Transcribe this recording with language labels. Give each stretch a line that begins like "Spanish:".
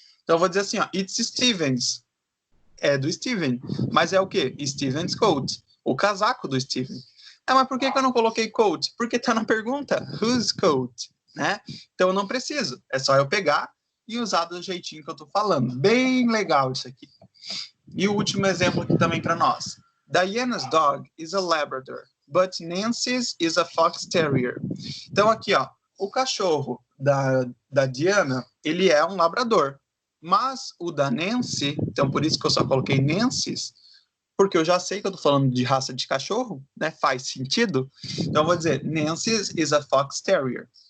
Portuguese: Então, eu vou dizer assim, ó,
English: it's Stevens.
Portuguese: É do Steven. Mas é o quê?
English: Steven's coat.
Portuguese: O casaco do Steven. Mas por que eu não coloquei coat? Porque está na pergunta.
English: Whose coat?
Portuguese: Né? Então, eu não preciso. É só eu pegar e usar do jeitinho que eu estou falando. Bem legal isso aqui. E o último exemplo aqui também para nós.
English: Diana's dog is a Labrador, but Nancy's is a Fox Terrier.
Portuguese: Então, aqui, ó, o cachorro da Diana, ele é um labrador. Mas o da Nancy, então por isso que eu só coloquei Nancy's, porque eu já sei que eu tô falando de raça de cachorro, né? Faz sentido. Então eu vou dizer
English: Nancy's is a Fox Terrier.